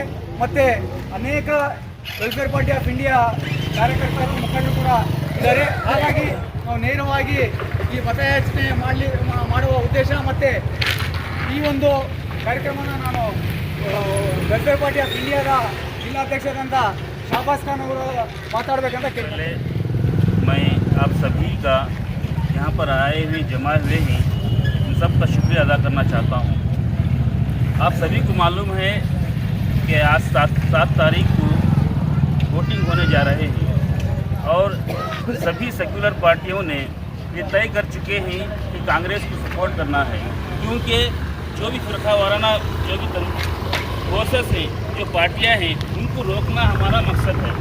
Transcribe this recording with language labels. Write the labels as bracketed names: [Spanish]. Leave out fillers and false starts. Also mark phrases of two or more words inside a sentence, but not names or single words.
[Kannada] ಮತ್ತು ಅನೇಕ ವೆಲ್ಫೇರ್ ಪಾರ್ಟಿ ಆಫ್ ಇಂಡಿಯಾ ಕಾರ್ಯಕರ್ತರು ಮುಖಂಡರು ಕೂಡ ಇದ್ದಾರೆ. ಹಾಗಾಗಿ ನಾವು ನೇರವಾಗಿ ಈ ಮತಯಾಚನೆ ಮಾಡುವ ಉದ್ದೇಶ ಮತ್ತು ಈ ಒಂದು ಕಾರ್ಯಕ್ರಮನ ನಾನು ವೆಲ್ಫೇರ್ ಪಾರ್ಟಿ ಆಫ್ ಇಂಡಿಯಾದ ಜಿಲ್ಲಾಧ್ಯಕ್ಷರಾದಂಥ ಶಾಬಾಸ್ ಖಾನ್ ಅವರು ಮಾತಾಡಬೇಕಂತ ಕೇಳಿದ್ದಾರೆ. [Hindi] मैं आप सभी का यहाँ पर आए हुए जमा हुए हैं इन सब का शुक्रिया अदा करना चाहता हूँ। आप सभी को मालूम है कि आज 7 तारीख को वोटिंग होने जा रहे हैं और सभी सेक्युलर पार्टियों ने ये तय कर चुके हैं कि कांग्रेस को सपोर्ट करना है, क्योंकि जो भी फिरका वाराना जो भी प्रोसेस है, जो पार्टियां हैं, उनको रोकना हमारा मकसद है।